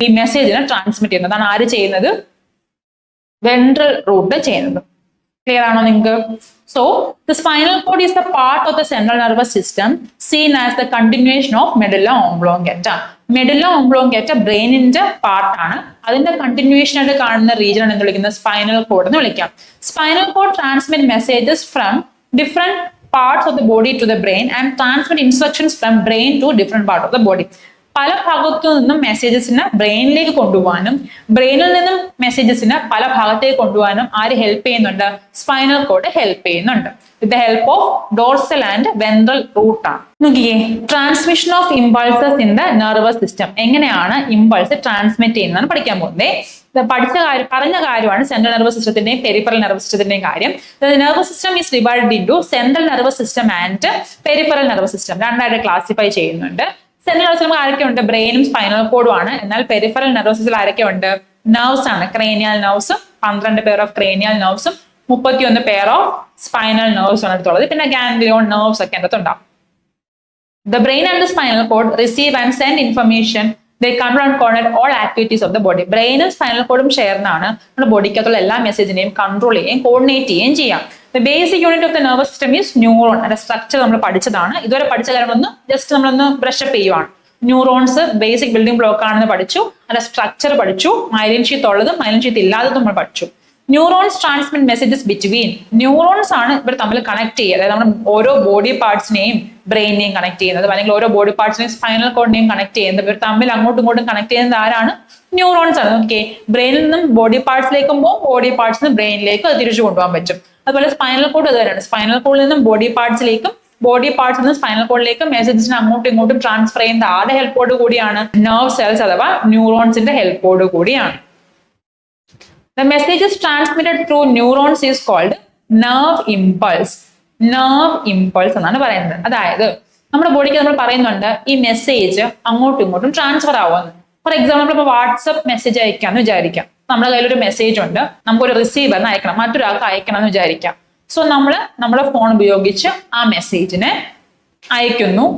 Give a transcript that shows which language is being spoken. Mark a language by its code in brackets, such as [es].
[ml] ഈ മെസ്സേജിനെ ട്രാൻസ്മിറ്റ് ചെയ്യുന്നത്. അതാണ് ആര് ചെയ്യുന്നത്? വെൻട്രൽ റൂട്ട് ചെയ്യുന്നത്. ക്ലിയർ ആണോ നിങ്ങൾക്ക്? [en] So the spinal cord is the part of the central nervous system seen as the continuation of medulla oblongata. [ml] Medulla ഓംബ്ലോങ്കേറ്റ ബ്രെയിനിന്റെ പാർട്ടാണ്. അതിന്റെ കണ്ടിന്യൂവേഷൻ ആയിട്ട് കാണുന്ന റീജിയൻ എന്ന് വിളിക്കുന്നത് സ്പൈനൽ കോഡ് എന്ന് വിളിക്കാം. [en] Spinal cord transmit messages from different parts of the body to the brain and transmit instructions from brain to different part of the body. [ml] പല ഭാഗത്തു നിന്നും മെസ്സേജസിനെ ബ്രെയിനിലേക്ക് കൊണ്ടുപോകാനും ബ്രെയിനിൽ നിന്നും മെസ്സേജസിനെ പല ഭാഗത്തേക്ക് കൊണ്ടുപോകാനും ആര് ഹെൽപ്പ് ചെയ്യുന്നുണ്ട്? സ്പൈനൽ കോഡ് ഹെൽപ്പ് ചെയ്യുന്നുണ്ട്. [en] With the help of dorsal and ventral root ആണ്. നോക്കിയേ, transmission of impulses in the nervous system. [ml] എങ്ങനെയാണ് ഇമ്പൾസ് ട്രാൻസ്മിറ്റ് ചെയ്യുന്നതാണ് പഠിക്കാൻ പോകുന്നത്. പറഞ്ഞ കാര്യമാണ് സെൻട്രൽ നെർവസ് സിസ്റ്റത്തിന്റെയും പെരിഫറൽ നെർവസ് സിസ്റ്റത്തിന്റെയും കാര്യം. [en] Nervous system is divided into central nervous system and peripheral nervous system. [ml] രണ്ടായിട്ട് ക്ലാസിഫൈ ചെയ്യുന്നുണ്ട്. സെൻട്രൽ നെർവസ് സിസ്റ്റം ആരൊക്കെ ഉണ്ട്? ബ്രെയിനും സ്പൈനൽ കോഡും ആണ്. എന്നാൽ പെരിഫറൽ നെർവസ് സിസ്റ്റത്തിൽ ആരൊക്കെ ഉണ്ട്? നെർവ്സ് ആണ്. Cranial നെർവ്സും 12 pair of cranial നെർവ്സും 31 pair of spinal nerves ആണ് എടുത്തുള്ളത്. പിന്നെ ഗാംഗ്ലിയോൺ നെർവ്സ് ഒക്കെ അതിനകത്ത് ഉണ്ടാവും. [en] The brain and the spinal cord receive and send information. They control and coordinate all activities of the body. [ml] ബ്രെയിനും spinal കോഡും ചേർന്നാണ് നമ്മുടെ ബോഡിക്കകത്തുള്ള എല്ലാ മെസ്സേജിനെയും കൺട്രോൾ ചെയ്യുകയും കോർഡിനേറ്റ് ചെയ്യുകയും ചെയ്യാം. [en] The basic unit of the nervous system is neuron. [ml] അതിന്റെ structure നമ്മൾ പഠിച്ചതാണ്. ഇതുവരെ പഠിച്ച കാര്യങ്ങളൊന്ന് ജസ്റ്റ് നമ്മളൊന്ന് ബ്രഷപ്പ് ചെയ്യുവാണ്. ന്യൂറോൺസ് ബേസിക് ബിൽഡിംഗ് ബ്ലോക്ക് ആണെന്ന് പഠിച്ചു. അതിന്റെ സ്ട്രക്ചർ പഠിച്ചു. മൈലിൻ ഷീത്ത് ഉള്ളതും മൈലിൻ ഷീത്ത് ഇല്ലാത്തതും നമ്മൾ പഠിച്ചു. [en] Neurons transmit messages between. [ml] Neurons ആണ് ഇവർ തമ്മിൽ കണക്ട് ചെയ്യുക. അതായത് നമ്മുടെ ഓരോ ബോഡി പാർട്സിനെയും ബ്രെയിനെയും കണക്ട് ചെയ്യുന്നത്, അല്ലെങ്കിൽ ഓരോ ബോഡി പാർട്സിനെയും സ്പൈനൽ കോഡിനെയും കണക്ട് ചെയ്യുന്നത്. ഇവർ തമ്മിൽ അങ്ങോട്ടും ഇങ്ങോട്ടും കണക്ട് ചെയ്യുന്നത് ആരാണ്? ന്യൂറോൺസ് ആണ്. ഓക്കെ, ബ്രെയിനിൽ നിന്നും ബോഡി പാർട്സിലേക്കും പോകും, ബോഡി പാർട്സിൽ നിന്ന് ബ്രെയിനിലേക്ക് അത് തിരിച്ചു കൊണ്ടുപോകാൻ പറ്റും. അതുപോലെ സ്പൈനൽ കോഡ് അത് തന്നെയാണ്. സ്പൈനൽ കോഡിൽ നിന്നും ബോഡി പാർട്സിലേക്കും ബോഡി പാർട്സിൽ നിന്ന് സ്പൈനൽ കോഡിലേക്കും മെസ്സേജസിന് അങ്ങോട്ടും ഇങ്ങോട്ടും ട്രാൻസ്ഫർ ചെയ്യുന്ന ആരുടെ ഹെൽപ്പോട് കൂടിയാണ്? നെർവ് സെൽസ് അഥവാ ന്യൂറോൺസിന്റെ ഹെൽപ്പോട് കൂടിയാണ്. [en] The message is transmitted through neurons is called nerve impulse. [ml] Nerve impulse എന്നാണ് പറയുന്നത്. അതായത് നമ്മുടെ ബോഡിക്ക് നമ്മൾ പറയുന്നുണ്ട് ഈ മെസ്സേജ് അങ്ങോട്ടും ഇങ്ങോട്ടും ട്രാൻസ്ഫർ ആവുമെന്ന്. ഫോർ എക്സാമ്പിൾ ഇപ്പോൾ വാട്സപ്പ് മെസ്സേജ് അയക്കാന്ന് വിചാരിക്കാം. നമ്മുടെ കയ്യിലൊരു മെസ്സേജ് ഉണ്ട്, നമുക്കൊരു റിസീവറിന് അയക്കണം, മറ്റൊരാൾക്ക് അയക്കണം എന്ന് വിചാരിക്കാം. സോ നമ്മൾ നമ്മുടെ ഫോൺ ഉപയോഗിച്ച് ആ മെസ്സേജിനെ അയക്കുന്നു.